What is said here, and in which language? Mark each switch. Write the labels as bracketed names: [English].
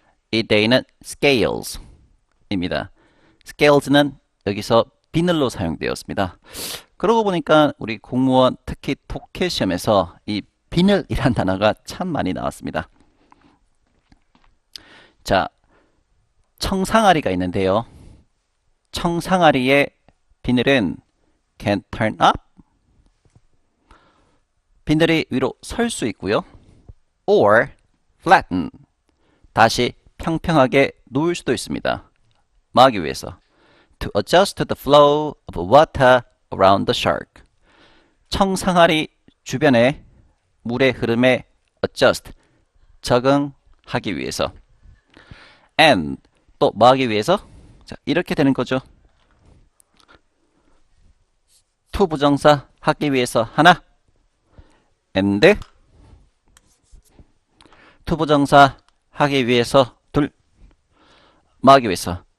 [Korean] 이 day는 scales 입니다. scales는 여기서 비늘로 사용되었습니다. 그러고 보니까 우리 공무원 특히 독해 시험에서 이 비늘이란 단어가 참 많이 나왔습니다. 자, 청상아리가 있는데요. 청상아리의 비늘은 [English] can turn up. [Korean] 비늘이 위로 설 수 있고요. [English] or flatten. [Korean] 다시 평평하게 놓을 수도 있습니다. 뭐 하기 위해서? [English] to adjust to the flow of water around the shark. [Korean] 청상아리 주변의 물의 흐름에 adjust, 적응하기 위해서. and 또 뭐 하기 위해서? 자, 이렇게 되는 거죠. to 부정사 하기 위해서 하나, and to 부정사 하기 위해서 둘, 뭐 하기 위해서?